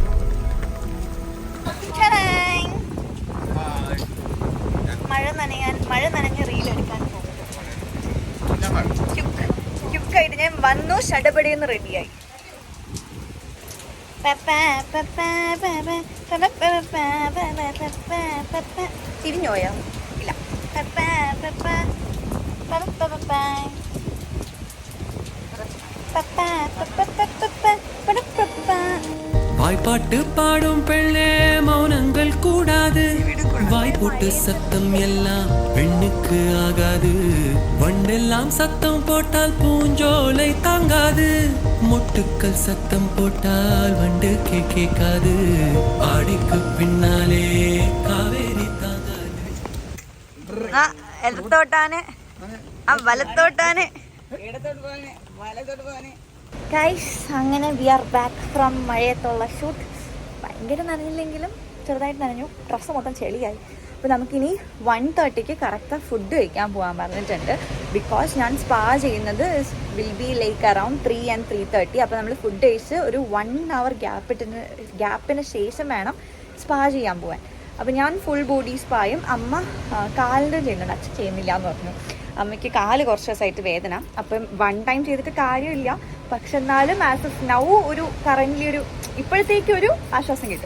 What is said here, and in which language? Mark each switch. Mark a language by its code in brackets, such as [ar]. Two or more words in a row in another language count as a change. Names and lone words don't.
[ml] മഴ നനഞ്ഞ് റീലെടുക്കാൻ ക്യുക്കായിട്ട് ഞാൻ വന്നു. ഷടപടിയെന്ന് റെഡിയായി. തിരിഞ്ഞോയോ? ഇല്ല. [ta] வாய்ப்பாட்டு பாடும் பெண்ணே மௌனங்கள் கூடாது, வாய்ப்போட்டு சத்தம் எல்லாம் பெண்ணுக்கு ஆகாது, வண்டெல்லாம் சத்தம் போட்டால் பூஞ்சோலை தாங்காது, மொட்டுக்கள் சத்தம் போட்டால் வண்டு கேட்காது, ஆடிக்கு பின்னாலே காவேரி தாங்காது. [ml] ഇടത്തോട്ടാണ്, വലത്തോട്ടാണ്. ഗൈസ്, അങ്ങനെ [en] we are back from [ml] മഴയത്തുള്ള ഷൂട്ട്. ഭയങ്കര നനഞ്ഞില്ലെങ്കിലും ചെറുതായിട്ട് നനഞ്ഞു. ഡ്രസ്സ് മൊത്തം ചെളിയായി. അപ്പോൾ നമുക്കിനി 1:30 [en] correct food [ml] കഴിക്കാൻ പോകാൻ പറഞ്ഞിട്ടുണ്ട്. ബിക്കോസ് ഞാൻ സ്പാ ചെയ്യുന്നത് [en] will be like around 3 and 3:30. [ml] അപ്പോൾ നമ്മൾ ഫുഡ് കഴിച്ച് ഒരു 1 hour ഗ്യാപ്പിന് ശേഷം വേണം സ്പാ ചെയ്യാൻ പോകാൻ. അപ്പോൾ ഞാൻ [en] full body [ml] സ്പായും അമ്മ കാലിൻ്റെ ചെയ്യുന്നുണ്ട്. അച്ഛൻ ചെയ്യുന്നില്ല എന്ന് പറഞ്ഞു. അമ്മയ്ക്ക് കാല് കുറച്ച് ദിവസമായിട്ട് വേദന. അപ്പം 1 time ചെയ്തിട്ട് കാര്യമില്ല. പക്ഷെ എന്നാലും [en] as of now [ml] ഒരു കറൻ്റ്ലി ഒരു ഇപ്പോഴത്തേക്കൊരു ആശ്വാസം കിട്ടും.